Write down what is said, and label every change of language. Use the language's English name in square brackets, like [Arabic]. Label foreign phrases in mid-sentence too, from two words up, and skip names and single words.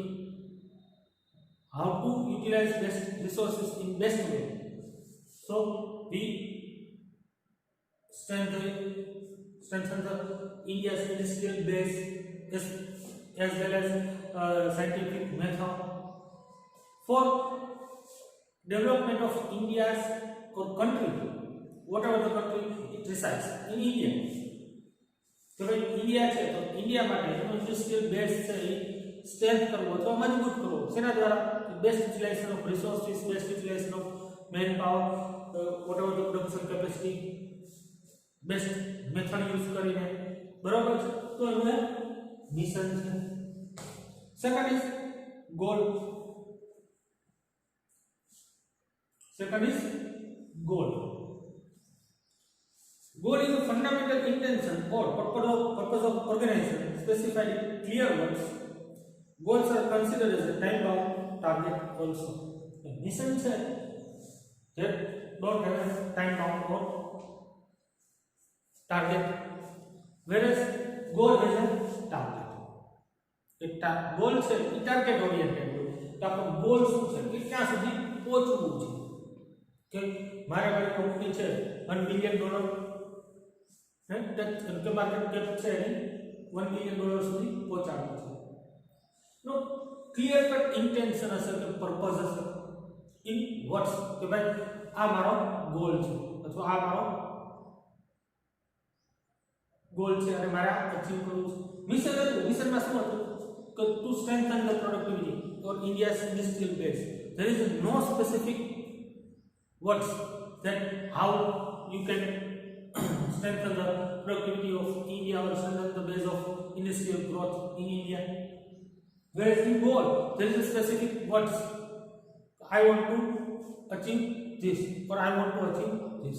[English] How to utilize best resources in best way so we strengthen the India's industrial base as well as scientific method for development of India's or country, whatever the country it resides in India. [Gujarati] તો ભાઈ ઇન્ડિયા છે તો ઇન્ડિયા માટે એનો [English] industrial base [Gujarati] છે એ સ્ટ્રેન્થ કરવો અથવા મજબૂત કરવો. શેના દ્વારા? [English] best utilization of resources, best utilization of man power, whatever the production capacity, best method use [Gujarati] કરીને, બરાબર છે. તો એનું એક મિશન છે. [English] second is goal. Goal is a fundamental intention or purpose of organization specified in clear words. Goals are considered as a time-bound target also. The mission said that don't have a time-bound or target, whereas goal has a target. [Gujarati] Goal છે એ [English] target oriented [Gujarati] હોય. તો આપણો ગોલ શું છે? કે ક્યાં સુધી પહોંચવું છે. કે મારે મારી કંપની છે $1 બિલિયન, કે [English] market cap [Gujarati] છે $1 બિલિયન સુધી પહોંચાડવું છે. [English] no clear cut intention [Gujarati] હશે કે પર્પઝ હશે [English] in words [Gujarati] કે ભાઈ આ મારો ગોલ છે અથવા આ મારો ગોલ છે અને મારે અચીવ કરવું છે. મિશન હતું, મિશનમાં શું હતું? કે [English] to strengthen the productivity or India's industrial base. there is no specific words that how you can strengthen the productivity of India or strengthen the base of industrial growth in India. Whereas in goal, there is a specific words. I want to achieve this or I want to achieve this.